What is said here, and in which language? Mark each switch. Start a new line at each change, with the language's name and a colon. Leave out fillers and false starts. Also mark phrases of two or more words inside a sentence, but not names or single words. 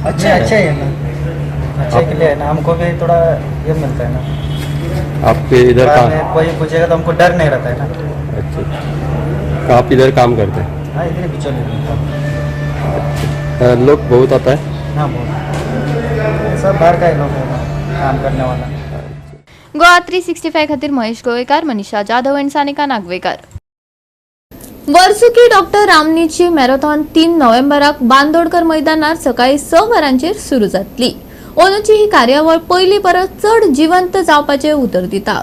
Hindi: अच्छा है ना, अच्छे के लिए है ना. हमको भी थोड़ा ये मिलता है ना. आपके इधर काम कोई पूछेगा तो हमको डर नहीं रहता है ना. अच्छा, आप इधर काम करते हैं? हाँ, इधर भी चले. लोग बहुत आता है? हाँ, बहुत. सब बाहर का ही लोग है काम करने वाला.
Konkani: गोवा 365 खातीर महेश गोवेकार, मनीषा जाधव आणि सानिका नागवेकर. वर्सुकी डॉक्टर रामनीची मॅरेथॉन 3 नोव्हेंबराक बांदोडकर मैदानार सकाळी 6 वरांचेर सुरू जातली. अंदूची ही कार्यावळ पयली परस चड जिवंत जावपाचे उतर दिता.